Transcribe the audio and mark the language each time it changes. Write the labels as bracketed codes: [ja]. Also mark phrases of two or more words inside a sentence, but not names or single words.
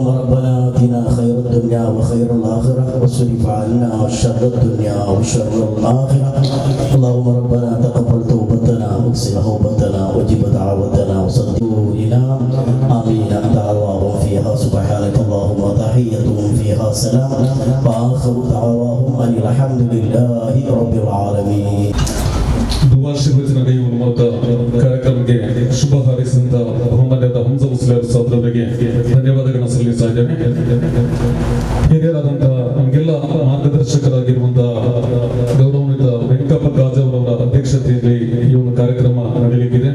[ar] ربنا آتنا خير الدنيا وخير الآخرة واصرف عنا شر الدنيا وشر الآخرة اللهم ربنا تقبل توبتنا واغسل توبتنا وجب دعوتنا وصدقنا آمين دعواهم فيها سبحانك اللهم تحيتهم فيها سلام وآخر دعواهم أن الحمد لله رب العالمين. [kn] ಶುಭಾಶೀರ್ವಚನ ನೀಡುವ ಮೂಲಕ ಕಾರ್ಯಕ್ರಮಕ್ಕೆ ಶುಭ ಹಾರೈಸಿದಂತ ಬಹುಮಾನ್ಯರಾದ ಹಂಸ ಮುಸ್ಲಿಯಾರ್ ಪ್ರಸಾದ್ ಅವರಿಗೆ ಧನ್ಯವಾದಗಳನ್ನು ಸಲ್ಲಿಸ್ತಾ ಇದ್ದೇನೆ. ಹಿರಿಯರಾದಂತಹ ನಮಗೆಲ್ಲ ಮಾರ್ಗದರ್ಶಕರಾಗಿರುವಂತಹ ಗೌರವಾನ್ವಿತ ವೆಂಕಪ್ಪ ಗಾಜವರವರ ಅಧ್ಯಕ್ಷತೆಯಲ್ಲಿ ಈ ಒಂದು ಕಾರ್ಯಕ್ರಮ ನಡೆಯಲಿದೆ.